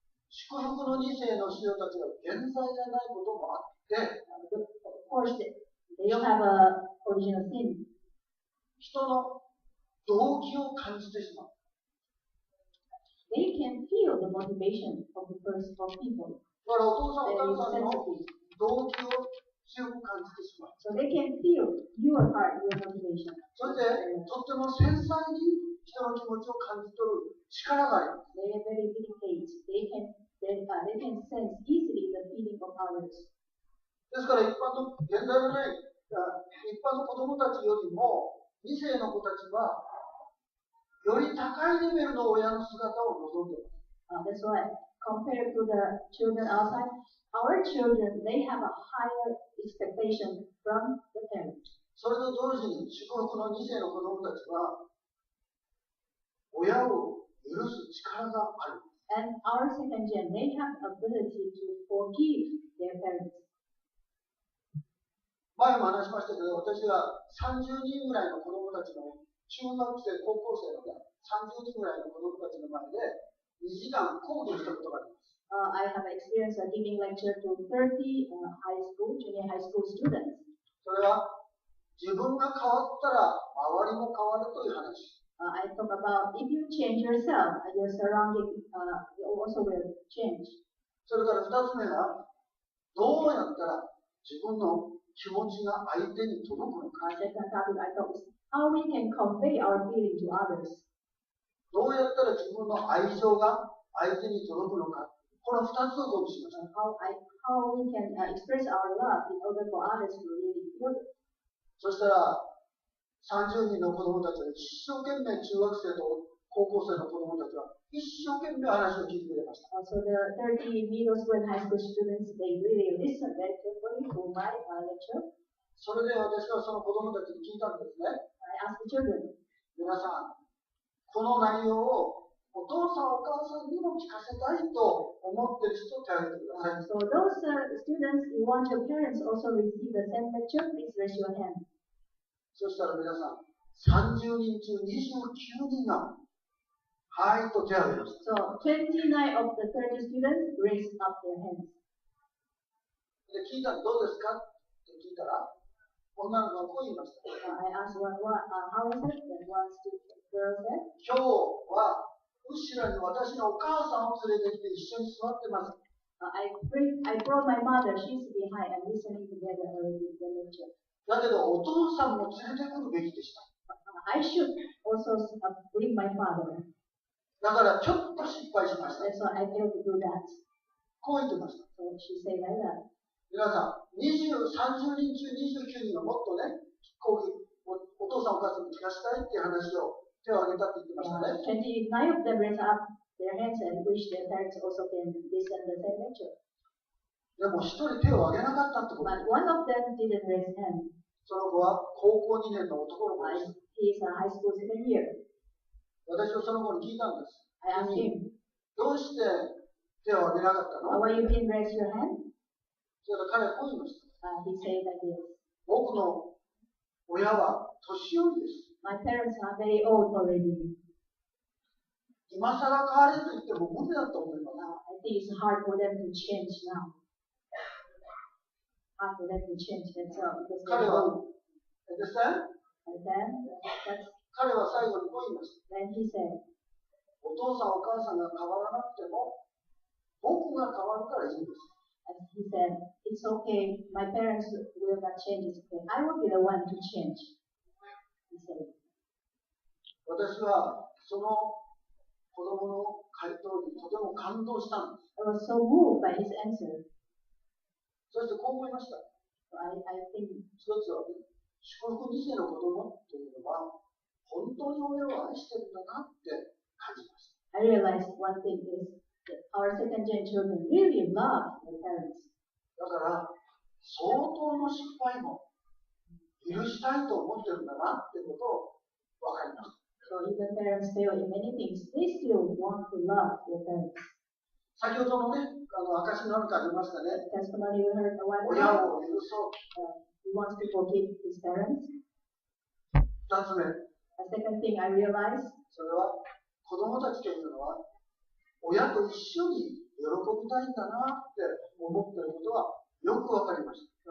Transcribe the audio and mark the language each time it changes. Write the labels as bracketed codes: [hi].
[ja] 祝福の2世の子女たちが現在じゃないこともあって、 [en] of course, they don't have a original sin. [ja] 人の動機を感じてしまう。 [en] They can feel the motivation of people. [ja] だからお父さんお母さんの動機を強く感じてしまう。 [en] So they can feel your heart, your motivation. [ja] それでとっても繊細に人の気持ちを感じ取る力があります。 [en] They are very delicate. They can sense easily the feeling of others. [ja] ですから現在のね、一般の子供たちよりも2世の子たちはより高いレベルの親の姿を望んでいます。 [en] That's why, compared to the children outside, our children, they have a higher expectation from the parents. [ja] それと同時に祝福の2世の子供たちは親を許す力がある。 [en] And our second gen, they have ability to forgive their parents. [ja] 前も話しましたけど、私は30人ぐらいの子供たちの中学生、高校生のね、30人ぐらいの子供たちの前で2時間講義したことがあります。 [en] I have experience giving lecture to 30 high school, junior high school students. [ja] それは自分が変わったら周りも変わるという話。 [en] I talk about if you change yourself, your surrounding also will change. [ja] それから2つ目が、どうやったら自分の気持ちが相手に届くのか。 [en] Second topic I thought is how we can convey our feeling to others. [ja] どうやったら自分の愛情が相手に届くのか。この2つを講義しました。 [en] How we can express our love in order for others to really feel it. [ja] そしたら30人の子供たちは一生懸命中学生と高校生の子供たちは一生懸命話を聞いてくれました。 [en] So the 30 middle school and high school students, they really listen very carefully to my lecture. [ja] それで私はその子供たちに聞いたんですね。 [en] I asked the children. [ja] 皆さん、この内容をお父さんお母さんにも聞かせたいと思っている人を手を挙げてください。 [en] So those students who want your parents also receive the same lecture, please raise your hand. [ja] そしたら皆さん、30人中29人がはいと手を挙げました。 [en] So 29 of the 30 students raised up their hands. [ja] で聞いたらどうですかって聞いたら、女の子がこう言いました。 [en] I asked one, how is it? And one girl said, [ja] 今日は後ろに私のお母さんを連れてきて一緒に座ってます。 [en] I brought my mother, she's behind and listening together with the lecture. [ja] だけどお父さんも連れてくるべきでした。 [en] I should also bring my father. [ja] だからちょっと失敗しました。 [en] So I failed to do that. [ja] こう言ってました。 [en] So she said like that. [ja] 皆さん、30人中29人がもっとね、講義お父さんお母さんに聞かせたいっていう話を手を挙げたって言ってましたね。 [en] 29 of them raised up their hands and wish their parents also can listen the same lecture. [ja] でも一人手を挙げなかったってこと。 [en] But one of them didn't raise hand. [ja] その子は高校2年の男の子です。 [en] He is a high school second year. [ja] 私はその子に聞いたんです。 [en] I asked him, [ja] どうして手を挙げなかったの？ [en] why you didn't raise your hand? [ja] それから彼はこう言いました。 [en] He said like this. [ja] 僕の親は年寄りです。 [en] My parents are very old already. [ja] 今更変われと言っても無理だと思います。 [en] I think it's hard for them to change now. Hard for them to change themselves because they're old. Understand? And then, [ja] 彼は最後にこう言いました。 [en] then he said, [ja] お父さんお母さんが変わらなくても僕が変わるからいいんです。 [en] and he said, it's okay, my parents will not change, it's okay. I will be the one to change. He said. [ja] 私はその子供の回答にとても感動したんです。 [en] I was so moved by his answer. [ja] そしてこう思いました。 [en] So I think [ja] 一つは、祝福2世の子供というのは本当に親を愛してるんだなって感じました。 [en] I realized one thing is that our second gen children really love their parents. [ja] だから相当の失敗も許したいと思ってるんだなっていうことを分かりました。 [en] So even parents fail in many things, they still want to love their parents. [ja] 先ほどのね、証の中ありましたね。 [en] Testimony we heard a while [ja] 親 [en] ago. [ja] を許そう。 [en] He wants to forgive his parents. [ja] 2つ目、 [en] The second thing I realized, [ja] それは子供たちというのは親と一緒に喜びたいんだなって思っていることはよくわかりました。